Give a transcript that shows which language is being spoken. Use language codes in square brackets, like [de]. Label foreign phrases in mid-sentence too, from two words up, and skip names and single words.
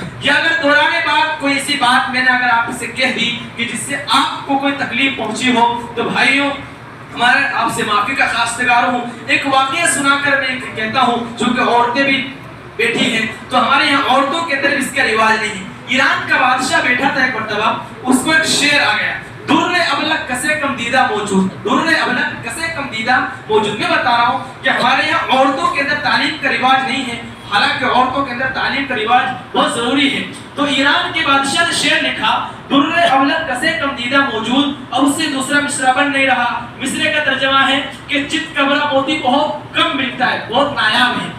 [ur] یا اگر دہرانے بات کوئی ایسی بات میں نے اگر آپ سے کہہ دی کہ جس سے آپ کو کوئی تکلیف پہنچی ہو، تو بھائیوں ہمارے آپ سے معافی کا خواستگار ہوں. ایک واقعہ سنا کر میں کہتا ہوں، چونکہ عورتیں بھی بیٹھی ہیں، تو ہمارے یہاں عورتوں کے اندر اس کا رواج نہیں ہے. ایران کا بادشاہ بیٹھا تھا ایک مرتبہ، اس کو ایک شعر آ گیا. [fa] در ابلق کسے کم دیدہ موجود، در ابلق کسے کم دیدہ موجود. [ur] میں بتا رہا ہوں کہ ہمارے یہاں عورتوں کے اندر تعلیم کا رواج نہیں ہے، حالانکہ عورتوں کے اندر تعلیم کا رواج بہت ضروری ہے. تو ایران کے بادشاہ نے شعر لکھا [fa] در ابلق کسے کم دیدہ موجود، [ur] اور اس سے دوسرا مصرع بن نہیں رہا. مصرع کا ترجمہ ہے کہ چت کبرا موتی بہت کم ملتا ہے، بہت نایاب ہے.